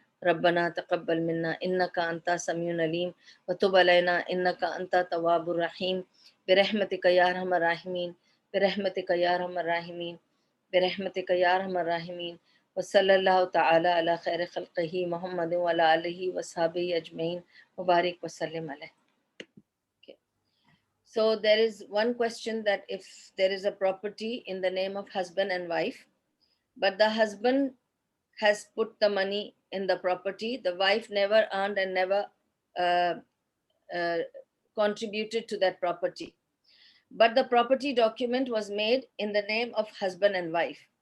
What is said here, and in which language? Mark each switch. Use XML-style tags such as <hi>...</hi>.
<ar>ربنا تقبل منا انک انت السمیع العلیم وتب علینا انک انت التواب الرحیم, برحمتک یا ارحم الراحمین, برحمتک یا ارحم الراحمین, برحمتک یا ارحم الراحمین. وصلی اللہ تعالی علی خیر خلقہ محمد وعلی آلہ وصحبہ اجمعین, مبارک وسلم علیہ.</ar> <en>So there is one question that if there is a property in the name of husband and wife, but the husband has put the money in the property, the wife never earned and never uh, uh, contributed to that property, but the property document was made in the name of husband and wife.</en>